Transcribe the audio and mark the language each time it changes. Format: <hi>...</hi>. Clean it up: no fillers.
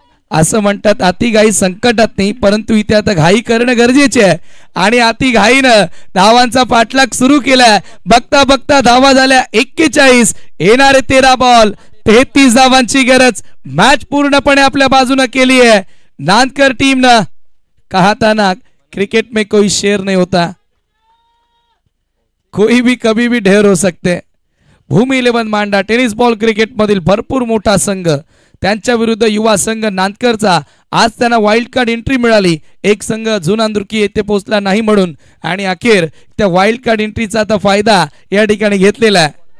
<mr>असं म्हणतात अति घाई संकटात नाही परंतु इथे आता घाई करणं गरजेचे आहे आणि अति घाईनं धावांचा पाठलाग सुरू केलाय. बघता बघता धावा झाल्या 41. येणारे 13 बॉल 33 धावांची गरज मॅच पूर्णपणे आपल्या बाजूने केली आहे.</mr> <hi>नांदकर टीम ने कहा था ना क्रिकेट में कोई शेर नहीं होता, कोई भी कभी भी ढेर हो सकते.</hi> <mr>भूमी 11 मांडा टेनिस बॉल क्रिकेट मधील भरपूर मोठा संघ त्यांच्या विरुद्ध युवा संघ नांदकरचा. आज त्यांना वाईल्ड कार्ड एंट्री मिळाली. एक संघ जुनांदुर्की येथे पोहोचला नाही म्हणून आणि अखेर त्या वाईल्ड कार्ड एंट्रीचा आता फायदा या ठिकाणी घेतलेला आहे.</mr>